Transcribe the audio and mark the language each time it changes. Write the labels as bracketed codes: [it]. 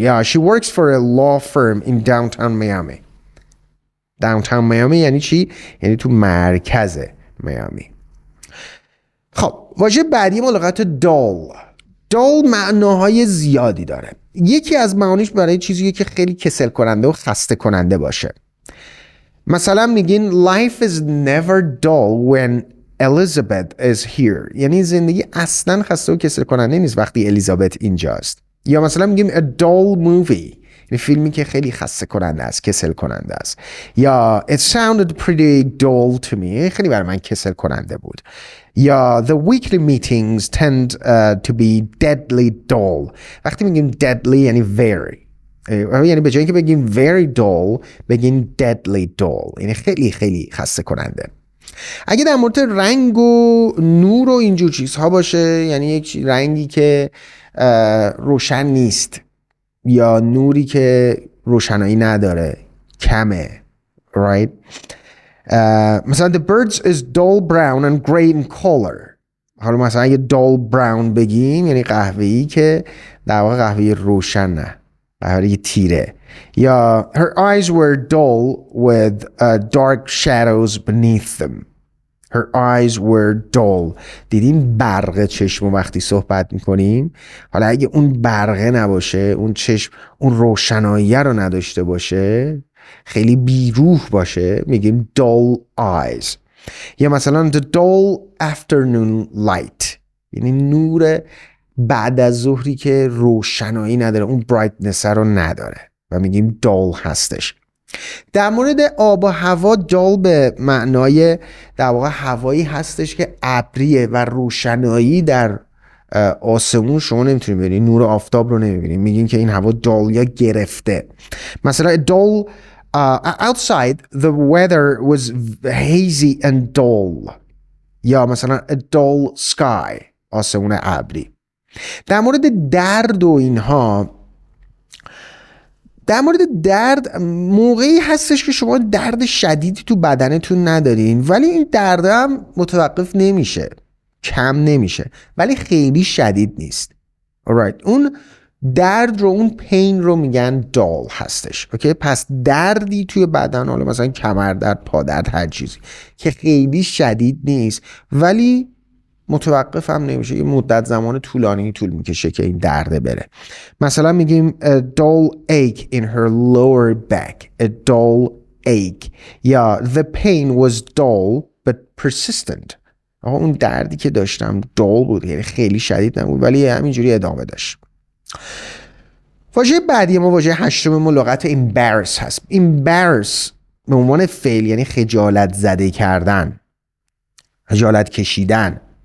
[en] Yeah, she works for a law firm in downtown Miami. downtown Miami [fa] یعنی چی؟ یعنی تو مرکز میامی. خب واژه بعدی ما لغت dull. dull معناهای زیادی داره. یکی از معانیش برای چیزیه که خیلی کسل کننده و خسته کننده باشه. مثلا میگین [en] life is never dull when Elizabeth is here. [fa] یعنی زندگی اصلا خسته و کسل کننده نیست وقتی الیزابت اینجاست. یا مثلا میگیم [en] a dull movie [fa] یعنی فیلمی که خیلی خسته کننده است، کسل کننده است. یا [en] it sounded pretty dull to me [fa] خیلی برای من کسل کننده بود. [en] یا the weekly meetings tend to be deadly dull. [fa] وقتی میگیم deadly یعنی very، یعنی به جای اینکه بگیم [en] very dull [fa] بگیم [en] deadly dull [fa] یعنی خیلی خیلی خسته کننده. اگه در مورد رنگ و نور و اینجور چیزها باشه، یعنی یک رنگی که روشن نیست یا نوری که روشنایی نداره، کمه، [en] right? [fa] مثلا [en] the birds is dull brown and gray in color. [fa] حالا مثلا اگه [en] dull brown [fa] بگیم یعنی قهوه‌ای که در واقع قهوه روشن نه، قهوه تیره. [en] یا her eyes were dull with dark shadows beneath them. Her eyes were dull. [fa] دیدین برق چشم وقتی صحبت میکنیم؟ حالا اگه اون برقه نباشه، اون چشم اون روشنایی رو نداشته باشه، خیلی بیروح باشه، میگیم [en] dull eyes. [fa] یا مثلا [en] the dull afternoon light، [fa] یعنی نور بعد از ظهری که روشنایی نداره، اون برایتنس رو نداره و میگیم dull هستش. در مورد آب و هوا، dull به معنای در واقع هوایی هستش که ابریه و روشنایی در آسمون شما نمیتونید ببینید، نور آفتاب رو نمیبینید، میگین که این هوا dull یا گرفته. مثلا [en] dull outside the weather was hazy and dull، [fa] یا مثلا [en] a dull sky، [fa] آسمون ابری. در مورد درد و اینها، در مورد درد موقعی هستش که شما درد شدیدی تو بدنتون ندارین ولی این درد هم متوقف نمیشه، کم نمیشه ولی خیلی شدید نیست. [en] alright. [fa] اون درد رو، اون پین رو میگن dull هستش. اوکی، پس دردی توی بدن، حالا مثلا کمردرد، پادرد، هر چیزی که خیلی شدید نیست ولی متوقف هم نمیشه، یه مدت زمان طولانی طول میکشه که این درده بره. مثلا میگیم [en] a dull ache in her lower back، a dull ache، یا the pain was dull but persistent. [fa] اون دردی که داشتم dull بود، یعنی خیلی شدید نبود ولی همینجوری ادامه داشت. واژه بعدی ما، واژه هشتم ما، لغت embarrass هست. embarrass به عنوان فعل یعنی خجالت زده کردن، خجالت کشیدن.